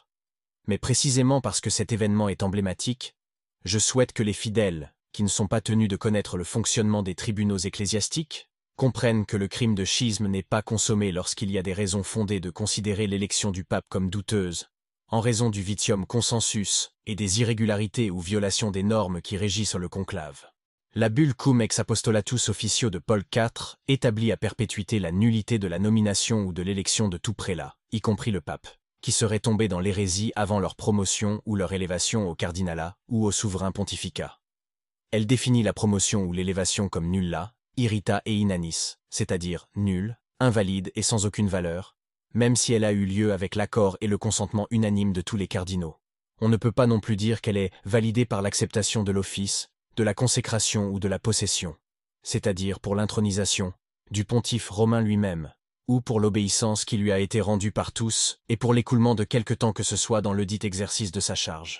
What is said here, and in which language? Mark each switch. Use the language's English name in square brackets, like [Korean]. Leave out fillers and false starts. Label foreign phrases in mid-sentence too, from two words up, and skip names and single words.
[French] Mais précisément parce que cet événement est emblématique, je souhaite que les fidèles, qui ne sont pas tenus de connaître le fonctionnement des tribunaux ecclésiastiques, comprennent que le crime de schisme n'est pas consommé lorsqu'il y a des raisons fondées de considérer l'élection du pape comme douteuse, en raison du [Latin] vitium consensus [French] et des irrégularités ou violations des normes qui régissent le conclave. La bulle Cum ex apostolatus officio de Paul IV établit à perpétuité la nullité de la nomination ou de l'élection de tout prélat, y compris le pape, qui seraient tombés dans l'hérésie avant leur promotion ou leur élévation au cardinalat ou au souverain pontificat. Elle définit la promotion ou l'élévation comme [Latin] nulla, irrita et inanis, [French] c'est-à-dire nulle, invalide et sans aucune valeur, même si elle a eu lieu avec l'accord et le consentement unanime de tous les cardinaux. On ne peut pas non plus dire qu'elle est validée par l'acceptation de l'office, de la consécration ou de la possession, c'est-à-dire pour l'intronisation, du pontife romain lui-même, ou pour l'obéissance qui lui a été rendue par tous, et pour l'écoulement de quelque temps que ce soit dans le dit exercice de sa charge.